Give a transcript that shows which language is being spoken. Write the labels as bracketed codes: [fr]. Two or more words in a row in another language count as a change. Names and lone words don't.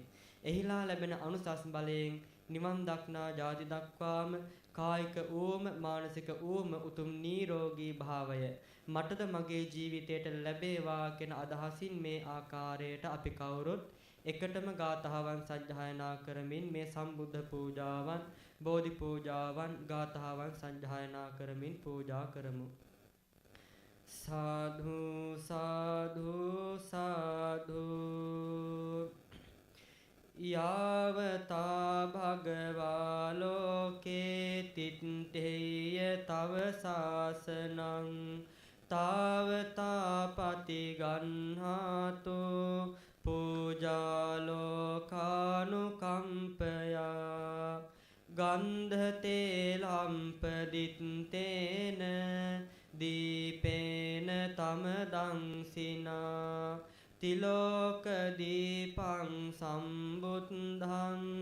[si] එහිලා ලැබෙන අනුසස් බලයෙන් නිවන් දක්නා ජාති දක්වාම කායික ඌම මානසික ඌම උතුම් නිරෝගී භාවය මටද මගේ ජීවිතයට ලැබේවා කියන අදහසින් මේ ආකාරයට අපි කවුරුත් එකටම ගාථාවන් සජ්ජායනා කරමින් මේ සම්බුද්ධ පූජාවන් බෝධි පූජාවන් ගාථාවන් සජ්ජායනා කරමින් පූජා කරමු. [pi] සාධු සාධු සාධු යාවතා භගවා ලෝකේ තිත්තේය තව සාසනං තාවතා පතිගන්හාතු පූජාලෝකානුකම්පයා ගන්ධතේලම්පදිත්තේන දීපේන තමදංසිනා තිලෝක දීපං සම්බුද්ධං